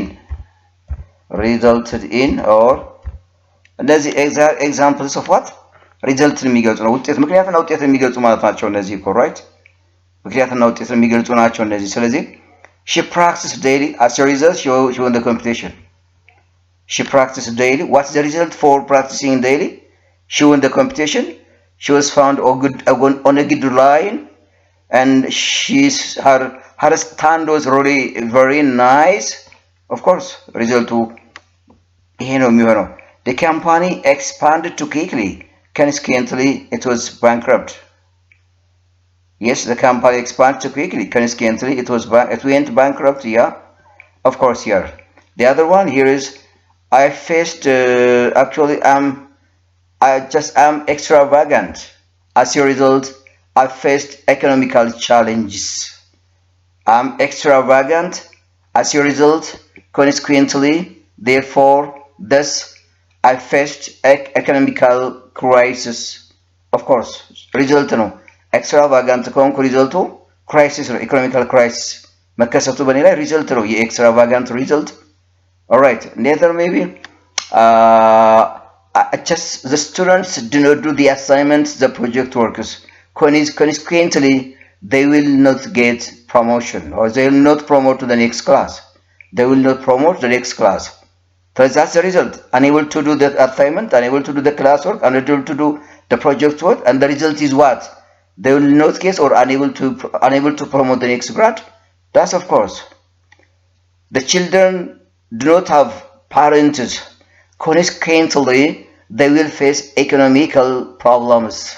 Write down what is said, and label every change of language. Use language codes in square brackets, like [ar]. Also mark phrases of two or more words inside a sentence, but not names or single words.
[en] in or [am] እነዚህ [en] examples of what [am] ሪዘልትን የሚገልጹ ነው ውጤት ምክንያትና ውጤት የሚገልጹ ማለት ናቸው እነዚህ እኮ right ምክንያትና ውጤት የሚገልጹ ናቸው እነዚህ ስለዚህ [en] she practiced daily as a result she won the competition she practiced daily what's the result for practicing daily she won the competition she was found on a good line and her stand was really very nice of course result [am] ይሄ ነው የሚሆነው [en] the company expanded too quickly consequently it was bankrupt yes the company expanded too quickly consequently it went bankrupt yeah of course here the other one here is I faced actually I just am extravagant as a result I faced economical challenges I'm extravagant As a result, consequently, therefore, thus, I faced economical crisis. Of course, result [am] ነው ኤክስትራቫጋንት ከሆንኩ ሪዘልቱ ክራይሲስ ነው [en] economical crisis [am] መከሰቱ በእኔ ላይ ሪዘልት ነው የኤክስትራቫጋንት ሪዘልት [en] alright later maybe just the students do not do the assignments the project works consequently they will not get promotion or they will not promote to the next class they will not promote the next class so that's the result unable to do the assignment unable to do the classwork unable to do the project work and the result is what they will not get or unable to promote the next grade that's of course the children do not have parents consequently they will face economical problems